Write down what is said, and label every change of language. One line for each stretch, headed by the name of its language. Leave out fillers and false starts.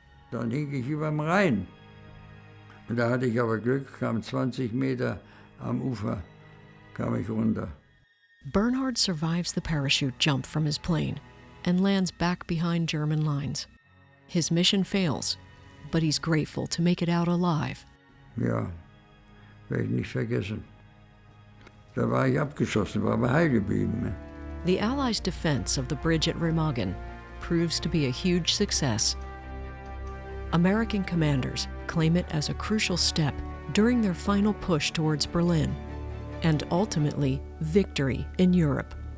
German: Dann hing ich über dem Rhein. Und da hatte ich aber Glück, kam 20 Meter am Ufer, kam ich runter.
English: Bernhard survives the parachute jump from his plane and lands back behind German lines. His mission fails, but he's grateful to make it out alive.
German: Ja, werde ich nicht vergessen. Da war ich abgeschossen, war aber heil geblieben. Ne?
English: The Allies' defense of the bridge at Remagen proves to be a huge success. American commanders claim it as a crucial step during their final push towards Berlin, and ultimately victory in Europe.